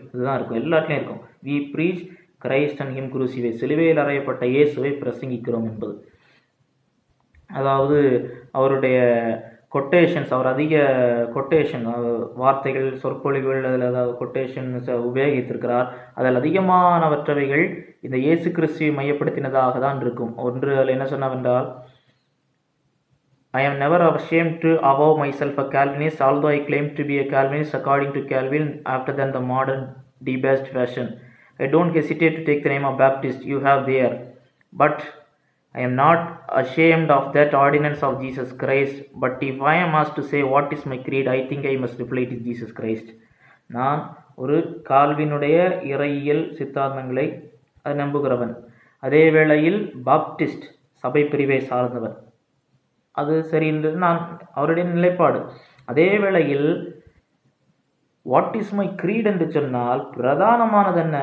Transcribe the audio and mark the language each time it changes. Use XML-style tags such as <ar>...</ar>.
<ta>இதுதான் இருக்கும், எல்லாத்துலேயும் இருக்கும்.</ta> <en>we preach Christ and him crucified,</en> <ta>சிலுவையில் அறையப்பட்ட இயேசுவை பிரசங்கிக்கிறோம் என்பது. அதாவது அவருடைய கொட்டேஷன்ஸ், அவர் அதிக கொட்டேஷன் வார்த்தைகள், சொற்பொழிவுகள், அதில் அதாவது கொட்டேஷன்ஸ் உபயோகித்திருக்கிறார். அதில் அதிகமானவற்றவைகள் இந்த இயேசு கிறிஸ்துவை மையப்படுத்தினதாக தான் இருக்கும். ஒன்று அதில் என்ன சொன்னவென்றால்,</ta> <en>I am never ashamed to avow myself a Calvinist, although I claim to be a Calvinist according to Calvin after than the modern debased fashion. I don't hesitate to take the name of Baptist you have there, but I am not ashamed of that ordinance of Jesus Christ. But if I am asked to say what is my creed, I think I must reply it is Jesus Christ.</en> <ta>நான் ஒரு கால்வினுடைய இறையியல் சித்தாந்தங்களை நம்புகிறவன், அதே வேளையில் Baptist சபை பிரிவை சார்ந்தவன். அது சரி என்று நான் அவருடைய நிலைப்பாடு. அதே வேளையில்</ta> <en>what is my creed</en> <ta>என்று சொன்னால் பிரதானமானது என்ன?</ta>